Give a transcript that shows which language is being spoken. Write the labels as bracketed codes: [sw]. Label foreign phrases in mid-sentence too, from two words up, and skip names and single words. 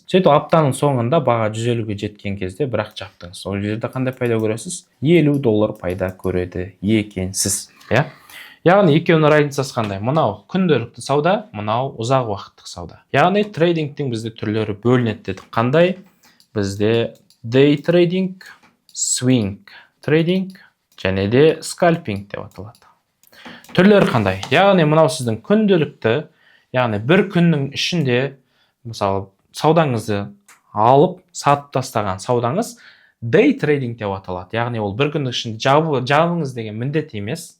[kk] Сөйтіп, аптаның соңында баға 150-ге жеткен кезде бірақ жаптыңыз. Ол жерде қандай пайда көресіз? $50 пайда көреді екенсіз. Яғни екеуінің разницасы қандай? Мынау күнделікті сауда, мынау ұзақ уақыттық сауда. Яғни трейдингтің бізде түрлері бөлінеді дедік. Қандай? Бізде [en] day trading, swing trading [kk] және де scalping деп аталады. Түрлері қандай? Яғни мынау сіздің күнделікті, яғни бір күннің ішінде, мысалы, саудаңызды алып, сатып тастаған саудаңыз [en] day trading [kk] деп аталады. Яғни ол бір күннің ішінде жабыңыз деген міндет емес.